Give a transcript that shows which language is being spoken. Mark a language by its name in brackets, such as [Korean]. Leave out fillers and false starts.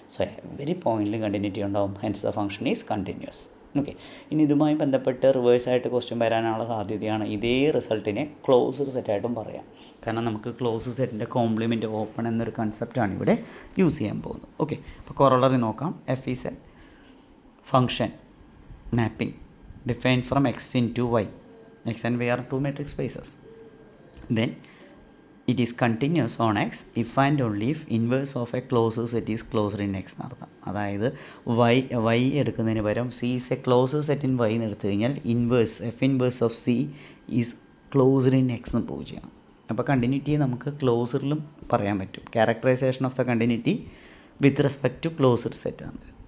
[Malayalam] So every പോയിൻറ്റിലും continuity ഉണ്ടാവും. [English] Hence the function is continuous. [Malayalam] Okay, ഇനി ഇതുമായി ബന്ധപ്പെട്ട് റിവേഴ്സായിട്ട് ക്വസ്റ്റ്യൻ വരാനുള്ള സാധ്യതയാണ്. ഇതേ റിസൾട്ടിനെ ക്ലോസ്ഡ് സെറ്റായിട്ടും പറയാം. കാരണം നമുക്ക് ക്ലോസ്ഡ് സെറ്റിൻ്റെ കോംപ്ലിമെൻറ്റ് ഓപ്പൺ എന്നൊരു കൺസെപ്റ്റാണ് ഇവിടെ യൂസ് ചെയ്യാൻ പോകുന്നത്. ഓക്കെ, അപ്പോൾ കൊറോളറി നോക്കാം. [English] F is a function mapping defined from x into y. X and y are two matrix spaces. Then it is continuous on x if and only if inverse of a closed set is closed in x [Malayalam] എന്നർത്ഥം. അതായത് y എടുക്കുന്നതിന് പകരം [English] c is a closed set in y [Malayalam] എന്ന് എടുത്തു കഴിഞ്ഞാൽ inverse [English] F inverse of c is closed in x [Malayalam] എന്ന് prove ചെയ്യണം. അപ്പോൾ കണ്ടിന്യൂറ്റി നമുക്ക് ക്ലോസറിലും പറയാൻ പറ്റും. Characterisation of the continuity with respect to closed set ആണ്.